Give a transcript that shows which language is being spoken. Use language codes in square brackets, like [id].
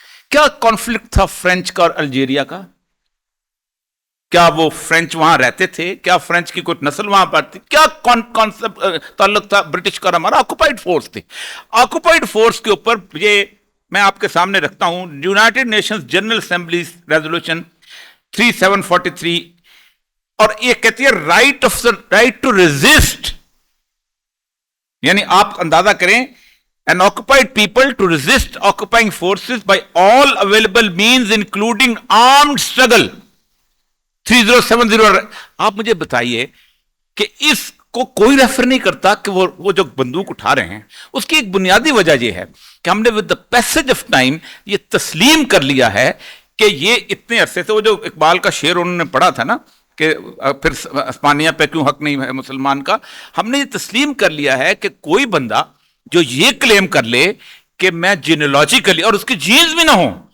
[ur] کیا کانفلکٹ تھا فرینچ کا اور الجیریا کا؟ کیا وہ فرینچ وہاں رہتے تھے؟ کیا فرینچ کی کوئی نسل وہاں پر تھی؟ کیا تعلق تھا برٹش کا؟ ہمارا آکوپائڈ فورس تھے. آکوپائڈ فورس کے اوپر یہ میں آپ کے سامنے رکھتا ہوں United nations general assemblies resolution 3743، اور یہ کہتی ہے رائٹ ٹو ریزسٹ. یعنی آپ اندازہ کریں [en] an occupied people to resist occupying forces by all available means including armed struggle. 3070. [ur] آپ مجھے بتائیے کہ اس کو کوئی ریفر نہیں کرتا کہ وہ جو بندوق اٹھا رہے ہیں، اس کی ایک بنیادی وجہ یہ ہے کہ ہم نے [en] with the passage of time [ur] یہ تسلیم کر لیا ہے کہ یہ اتنے عرصے سے، وہ جو اقبال کا شعر انہوں نے پڑھا تھا نا کہ پھر اسپانیہ پہ کیوں حق نہیں ہے مسلمان کا، ہم نے یہ تسلیم کر لیا ہے کہ کوئی بندہ جو یہ کلیم کر لے کہ میں جینولوجیکلی، اور اس کی جینز بھی نہ ہوں،